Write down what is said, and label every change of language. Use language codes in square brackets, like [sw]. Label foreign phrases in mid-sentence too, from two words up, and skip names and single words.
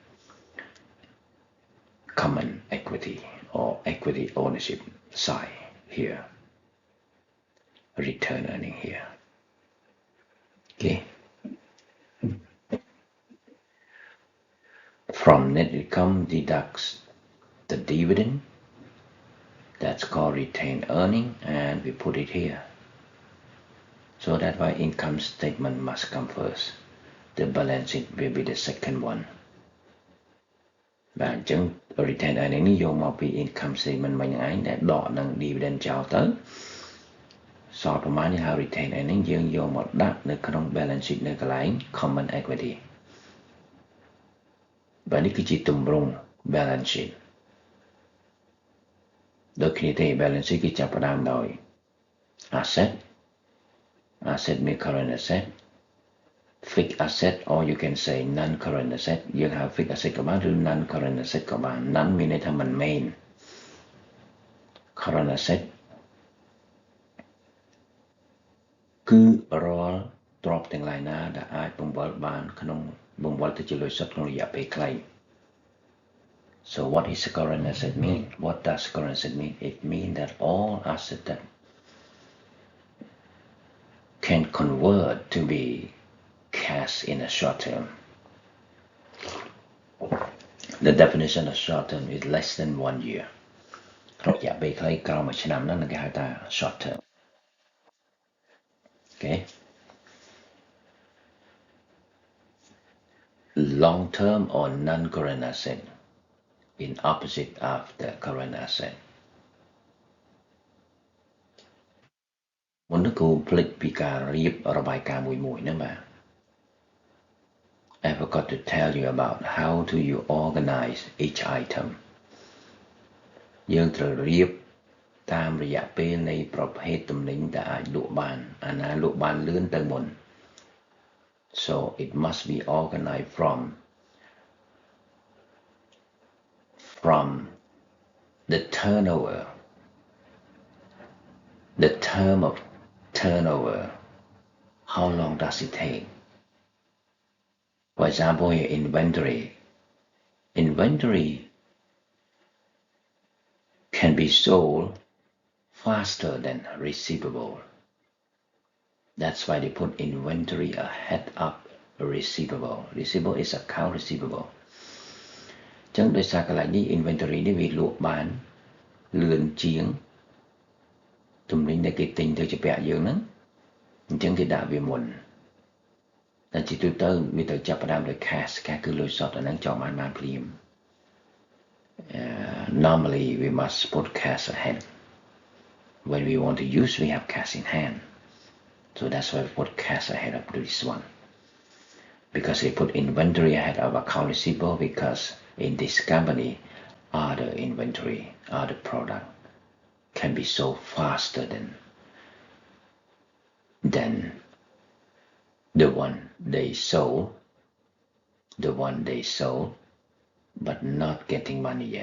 [en] common equity or equity ownership side here return earning here okay from net income deducts the dividend that's called retained earning and we put it here so that's why income statement must come first the balance sheet will be the second one [km] បាទអញ្ចឹង [en] retain earning [km] នេះយកមកពី [en] income statement [km] មិញហ្នឹងឯងដែលដកនឹង dividend ចោលទៅសល់ប្រមាណនេះហៅ [en] retain earning [km] យើងយកមកដាក់នៅក្នុង [en] balance sheet [km] នៅកន្លែង [en] common equity [km] បាទនេះគឺជាទម្រង់ [en] balance sheet [km] ដូចគ្នាទេ [en] balance sheet [km] គឺចាប់ផ្ដើមដោយ asset មាន [en] current asset fixed asset or you can say non-current asset [km] យើងហៅ [en] fixed asset [km] ក៏បានឬ [en] non-current asset [km] ក៏បាន non មានន័យថាមិនមែន [en] current asset [km] គឺរាល់ទ្រព្យទាំងឡាយណាដែលអាចបង្វិលបានក្នុងបង្វិលទៅជាលុយសុទ្ធក្នុងរយៈពេលខ្លី [en] So what is current asset mean? What does current asset mean? It means that all assets that can convert to be cash in a short term. The definition of short term is less than 1 year. [km] រយៈពេលខ្លីក្រោមមួយឆ្នាំហ្នឹងគេហៅថា [en] short term. Okay. Long term or non-current asset in opposite of the current asset. [km] មុននោះគូភ្លេចពីការរៀបរបាយការណ៍មួយៗហ្នឹងបាទ [en] I forgot to tell you about how do you organize each item [km] យើងត្រូវរៀបតាមរយៈពេលនៃប្រភេទទំនិញដែលអាចលក់បានអាណាលក់បានលឿនទៅមុន [en] So it must be organized from the turnover the term of turnover how long does it take For example, your inventory can be sold faster than receivable. That's why they put inventory ahead of receivable is account receivable [km] ចឹងដោយសារកន្លែងនេះ inventory នេះវាលក់បានលឿនជាងទំនិញដែលគេទិញទៅជាពាក់យើងហ្នឹងអញ្ចឹងគេដាក់វាមុនតែជាទូទៅវាទៅចាប់ផ្ដើមដោយ cash គឺលុយសុទ្ធអាហ្នឹងចង់បានភ្លាម [en] normally we must put cash ahead when we want to use we have cash in hand so that's why we put cash ahead of this one because we put inventory ahead of account receivable because in this company other inventory other product can be sold faster than the one they sold but not getting money yet.